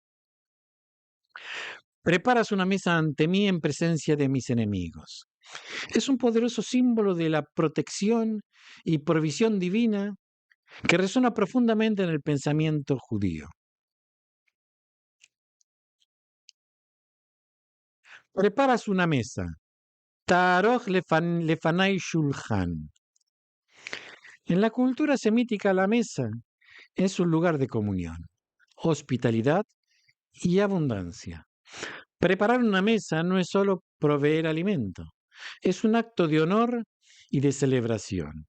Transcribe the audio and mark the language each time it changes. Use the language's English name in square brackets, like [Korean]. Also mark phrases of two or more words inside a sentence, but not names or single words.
[Spanish] Preparas una mesa ante mí en presencia de mis enemigos. Es un poderoso símbolo de la protección y provisión divina que resuena profundamente en el pensamiento judío. Preparas una mesa. [Hebrew] תערוך לפני שלחן. [Spanish] En la cultura semítica la mesa es un lugar de comunión, hospitalidad y abundancia. Preparar una mesa no es solo proveer alimento, es un acto de honor y de celebración.